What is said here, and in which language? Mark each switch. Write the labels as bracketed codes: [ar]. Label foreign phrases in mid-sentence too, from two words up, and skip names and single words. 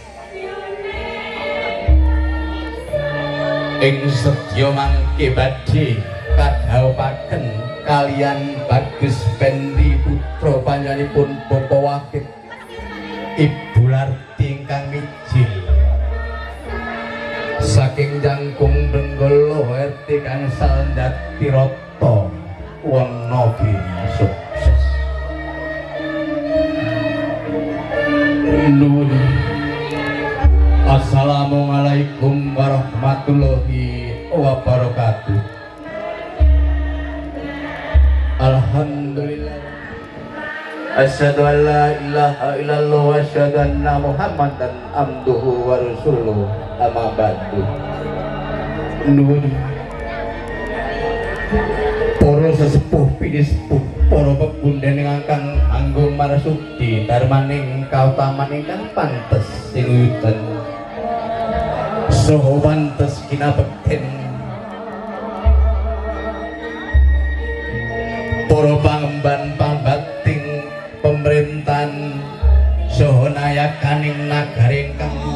[jv] ing sedya mangke badhe kadhawuhaken kaliyan Bagus Pendi putra panjenenganipun Bapa Wakil Ibu Larti ingkang mijil saking Jangkung Benggala RT Gangsal Ndatirata Wonogiri sukses. Nuwun. [ar] السلام عليكم ورحمة الله وبركاته. Alhamdulillah. أشهد أن لا إله إلا الله وأشهد أن محمدا عبده ورسوله. أما بعد. [jv] Nuwun. Para sesepuh pinispuh para pepundhen ingkang anggo marasudi darmaning kautaman ingkang pantes sinuyutan saha pantes kinabekten para pangemban pambating pemerintahan saha nayakaning nagari ingkang